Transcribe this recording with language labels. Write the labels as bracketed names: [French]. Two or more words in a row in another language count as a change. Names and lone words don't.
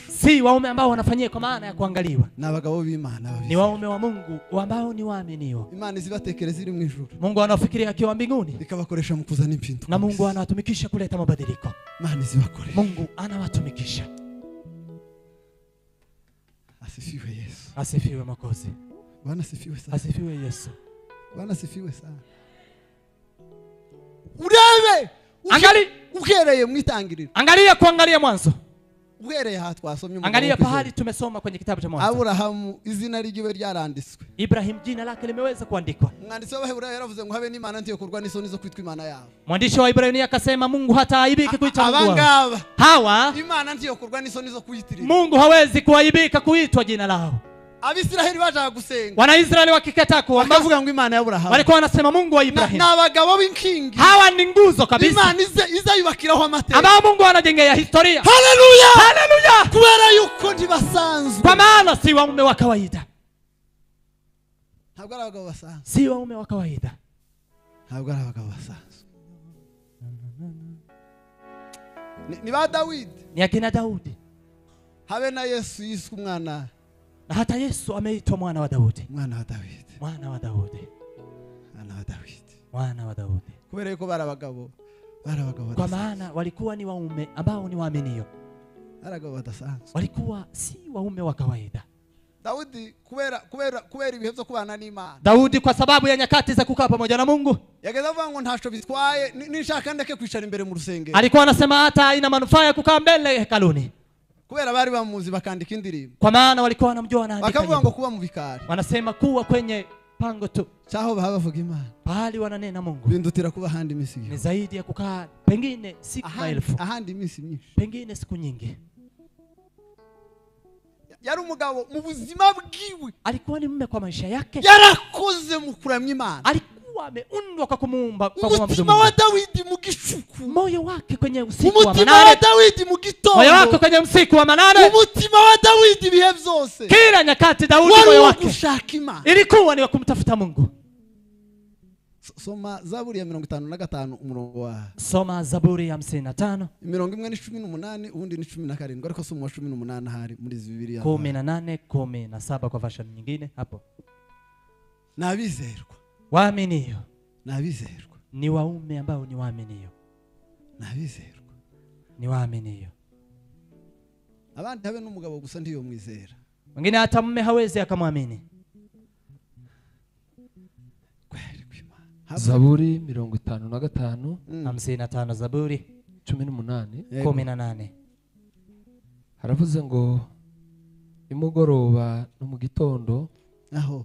[Swahili] Si waume ambao wanafanyia kwa maana ya kuangaliwa. [Kinyarwanda] Ni abagabo b'Imana [Swahili] Ni waume wa Mungu ambao ni waaminiwa. [Kinyarwanda] Imana izibatekereza iri mu ijuru. [Swahili] Mungu anafikiria akiwa mbinguni. [Kinyarwanda] Ikabakoresha mu kuzana impinduka. [Swahili] Na Mungu anawatumikisha kuleta mabadiliko. [Kinyarwanda] Imana izibakoresha. [Swahili] Mungu anawatumikisha. Asifiwe Yesu. Asifiwe Mwokozi. Bwana asifiwe sana. Asifiwe Yesu. Bwana asifiwe sana. [Kinyarwanda] Urebe. Uhereye mu itangiriro. [Swahili] Angalia kuangalia mwanzo. [Kinyarwanda] Uhereye aha twasomye. [Swahili] Angalia pahali tumesoma kwenye kitabu cha Mwanzo. [Kinyarwanda] Abrahamu izina ryiwe ryaranditswe. [Swahili] Ibrahim jina lake limeweza kuandikwa. [Kinyarwanda] Umwanditsi w'Abaheburayo yaravuze ngo habe n'Imana ntiyo kurwa n'isoni zo kwitwa Imana yabo. [Swahili] Mwandishi wa Ibrania akasema Mungu hataaibiki kuitwa Mungu. [Kinyarwanda] Abangaba. [Swahili] Hawa [Kinyarwanda] Imana ntiyo kurwa n'isoni zo kuyitirira. [Swahili] Mungu hawezi kuaibika kuitwa jina lao. [Kinyarwanda] Abisiraheli bajaga gusenga. [Swahili] Wanaisraeli wakikata kuomba [Kinyarwanda] bakavuga ngo Imana ya Abrahamu. [Swahili] walikuwa wanasema Mungu wa Ibrahim. [Kinyarwanda] Na abagabo b'inkingi. [Swahili] Hawa ni nguzo kabisa. [Kinyarwanda] Imana izayubakiraho amateka. [Swahili] Ambao Mungu anajengea historia. Haleluya! Haleluya! [Kinyarwanda] Kubera yuko ntibasanzwe. [Swahili] Kwa maana si waume wa kawaida. [Kinyarwanda] Ntabwo ari abagabo basanzwe. [Swahili] Si waume wa kawaida. [Kinyarwanda] Ntabwo ari abagabo basanzwe. Ni ba Dawidi. [Swahili] Ni akina Daudi. [Kinyarwanda] Habe na Yesu yiswe umwana. [Swahili] Na hata Yesu ameitwa mwana wa Daudi. [Kinyarwanda] Mwana wa Dawidi. [Swahili] Mwana wa Daudi. [Kinyarwanda] Mwana wa Dawidi. [Swahili] Mwana wa Daudi. [Kinyarwanda] Kubera yuko bari abagabo. [Swahili] Kwa maana walikuwa ni waume ambao ni waaminio. [Kinyarwanda] Abagabo badasanzwe. [Swahili] Walikuwa si waume wa kawaida. [Kinyarwanda] Daudi kubera ibihe byo kubana n'Imana. [Swahili] Daudi kwa sababu ya nyakati za kukaa pamoja na Mungu. [Kinyarwanda] Yageza avuga ngo ntaco bitwaye nishaka ndeke kwicara imbere mu rusengero. [Swahili] Alikuwa anasema hata ina manufaa ya kukaa mbele hekaluni. [Kinyarwanda] Kubera bari bamuzi bakandika indirimbo. [Swahili] Kwa maana walikuwa wanamjua na andika. [Kinyarwanda] Bakavuga ngo kuba mu bikari. [Swahili] Wanasema kuwa kwenye pango tu. [Kinyarwanda] Cyaho bavuga Imana. [Swahili] Pahali wananena Mungu. [Kinyarwanda] Bindutira kuba handi imisi. [Swahili] Ni zaidi ya kukaa pengine siku maelfu. [Kinyarwanda] Ahandi imisi myinshi. [Swahili] Pengine siku nyingi. [Kinyarwanda] Yari umugabo mu buzima bwiwe. [Swahili] Alikuwa ni mume kwa maisha yake. [Kinyarwanda] Yarakoze mu kuramya Imana. [Swahili] Alikuwa ameundwa kwa kumuumba kwa [Kinyarwanda] umutima wa Dawidi mu gishuku. [Swahili] Moyo wake kwenye usiku wa manane. [Kinyarwanda] Umutima wa Dawidi mu gitondo. [Swahili] Moyo wake kwenye usiku wa manane. [Kinyarwanda] Umutima wa Dawidi bihe byose. [Swahili] Kila nyakati Daudi moyo wake [Kinyarwanda] kushaka Imana. [Swahili] Ilikuwa ni kumtafuta Mungu. [Kinyarwanda] Soma Zaburi ya 55 umurongo wa. [Swahili] Soma Zaburi ya 55. [Kinyarwanda] Imirongo imwe ni 18 ubundi ni 17 ariko soma wa 18 hari muri Bibiliya. [Swahili] 18 17 kwa version nyingine hapo. [Kinyarwanda] Nabizerwa. [Swahili] Waaminio. [Kinyarwanda] Nabizerwa. [Swahili] Ni waume ambao ni waaminio. [Kinyarwanda] Nabizerwa. [Swahili] Ni waaminio. [Kinyarwanda] Abandi habe n'umugabo gusa ndiyo mwizera. [Swahili] Wengine hata mume hawezi akamwamini. [Kinyarwanda] Zaburi 55 [Swahili] 55 Zaburi [Kinyarwanda] 18 haravuze ngo imugoroba no mu gitondo aho